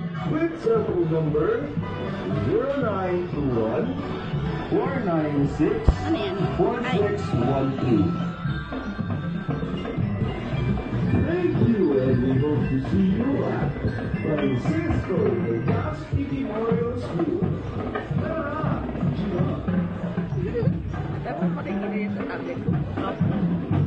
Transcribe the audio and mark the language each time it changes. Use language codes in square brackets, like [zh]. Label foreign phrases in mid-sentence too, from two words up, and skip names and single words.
[en] with cellphone number 0921 496 [tl] Ano yan? 4612. [en] Thank you, and we hope to see you at Francisco Legazpi Memorial School. [tl] Dapat patingin sa tablet ko.